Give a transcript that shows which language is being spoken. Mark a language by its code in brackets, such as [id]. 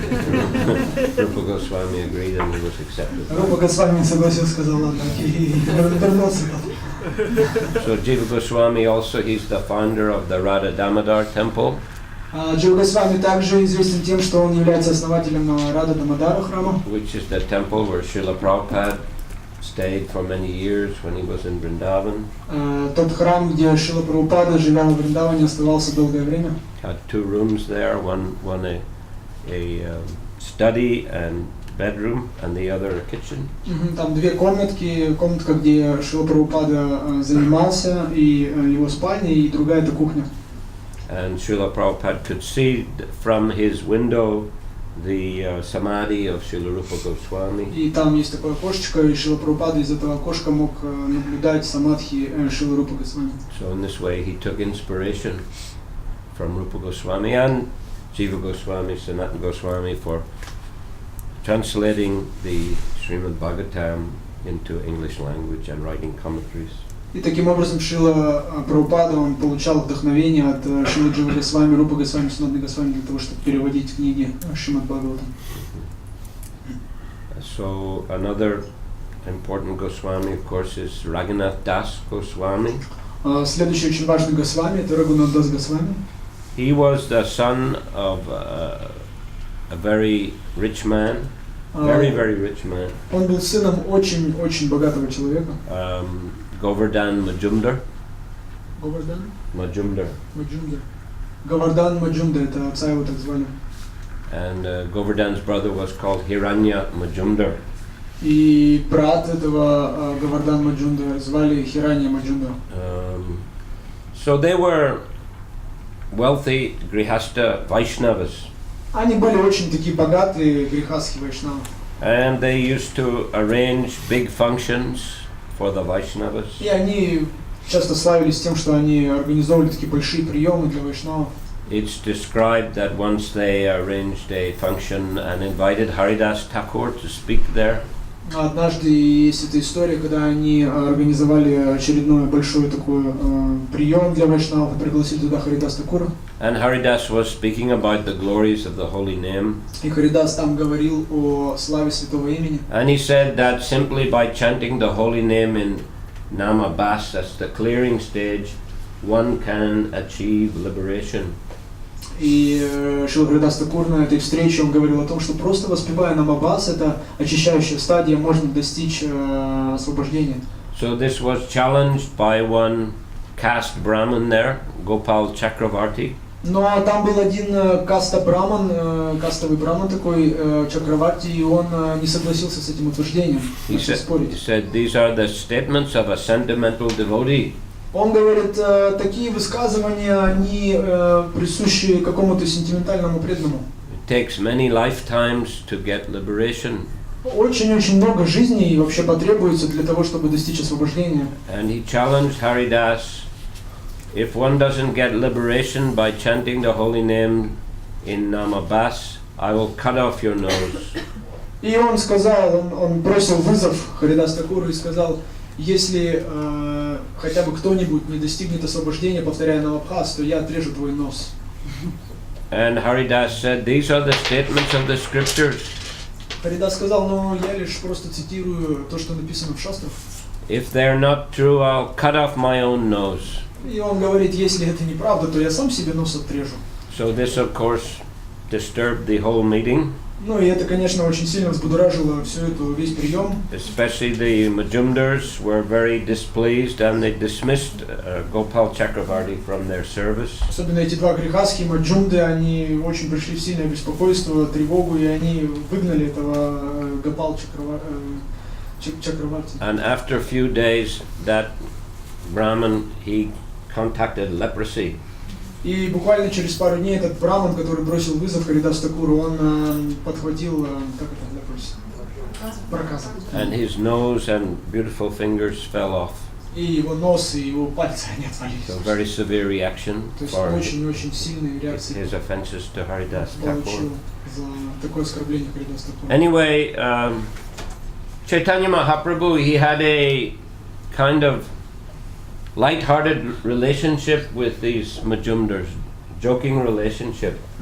[en] Rupa Goswami agreed and he was accepted. [ru] Рупа Госвами согласился, сказал, ладно, окей, вернулся. [en] So Jiva Goswami also, he's the founder of the Radha Damodar temple. [ru] Джива Госвами также известен тем, что он является основателем Рада Дамодара храма. [en] Which is the temple where Srila Prabhupada stayed for many years when he was in Vrindavan. [ru] Тот храм, где Шрила Прабхупада, живя в Вриндаване, оставался долгое время. [en] Had two rooms there, one a study and bedroom, and the other a kitchen. [ru] Там две комнатки, комнатка, где Шрила Прабхупада занимался, и его спальня, и другая это кухня. [en] And Srila Prabhupada could see from his window the samadhi of Srila Rupa Goswami. [ru] И там есть такое окошечко, и Шрила Прабхупада из этого окошка мог наблюдать самадхи Шрилы Рупы Госвами. [en] So in this way he took inspiration from Rupa Goswami and Jiva Goswami, Sanatana Goswami for translating the Srimad Bhagavatam into English language and writing commentaries. [ru] И таким образом Шрила Прабхупада, он получал вдохновение от Шрилы Дживы Госвами, Рупы Госвами, Санатаны Госвами для того, чтобы переводить книги Шримад Бхагаватам. [en] So another important Goswami, of course, is Raghunath Das Goswami. [ru] Следующий очень важный Госвами это Рагунат Дас Госвами. [en] He was the son of a very rich man, very rich man. [ru] Он был сыном очень богатого человека. [en] Govardhan Majumdar. Govardhan? Majumdar. [ru] Govardhan Majumdar, это отца его так звали. [en] And Govardhan's brother was called Hiranya Majumdar. [ru] И брат этого Govardhan Majumdar звали Хиранья Маджумдар. [en] So they were wealthy Grihastha Vaishnavas. [ru] Они были очень такие богатые грехастхи вайшнавы. [en] And they used to arrange big functions for the Vaishnavas. [ru] И они часто славились тем, что они организовывали такие большие приемы для вайшнавов. [en] It's described that once they arranged a function and invited Haridas Thakur to speak there. [ru] Однажды есть эта история, когда они организовали очередной большой такой прием для вайшнавов и пригласили туда Харидас Такура. [en] And Haridas was speaking about the glories of the holy name. [ru] И Харидас там говорил о славе святого имени. [en] And he said that simply by chanting the holy name in Namabas, that's the clearing stage, one can achieve liberation. [ru] И Шрила Харидас Такур на этой встрече он говорил о том, что просто воспевая Намабас, это очищающая стадия, можно достичь освобождения. [en] So this was challenged by one caste Brahmin there, Gopal Chakravarti. [ru] Но там был один кастовый браман такой, Чакраварти, и он не согласился с этим утверждением. [en] He said, these are the statements of a sentimental devotee. [ru] Он говорит, такие высказывания, они присущи какому-то сентиментальному преданному. [en] It takes many lifetimes to get liberation. [ru] Очень-очень много жизней вообще потребуется для того, чтобы достичь освобождения. [en] And he challenged Haridas, if one doesn't get liberation by chanting the holy name in Namabas, I will cut off your nose. [ru] И он сказал, он бросил вызов Харидас Такуру и сказал, если хотя бы кто-нибудь не достигнет освобождения, повторяя Намабхас, то я отрежу твой нос. [en] And Haridas said, these are the statements of the scriptures. [ru] Харидас сказал, ну я лишь просто цитирую то, что написано в шастрах. [en] If they're not true, I'll cut off my own nose. [ru] И он говорит, если это неправда, то я сам себе нос отрежу. [en] So this, of course, disturbed the whole meeting. [ru] Ну и это, конечно, очень сильно взбудоражило весь прием. [en] Especially the Majumdars were very displeased and they dismissed Gopal Chakravarti from their service. [ru] Особенно эти два грехасхи, Маджумды, они очень пришли в сильное беспокойство, тревогу, и они выгнали этого Гопал Чакраварти. [en] And after a few days, that Brahmin, he contacted leprosy. [ru] И буквально через пару дней этот браман, который бросил вызов Харидас Такуру, он подхватил, как это, проказа. [en] And his nose and beautiful fingers fell off. [ru] И его нос, и его пальцы, они отвалились. [en] So very severe reaction [ru] То есть [en] for [ru] очень-очень сильные реакции [en] his offenses to Haridas Thakur. [ru] получил за такое оскорбление Харидас Такуру. [en] Anyway, Chaitanya Mahaprabhu, he had a kind of light-hearted relationship with these Majumdars, joking relationship.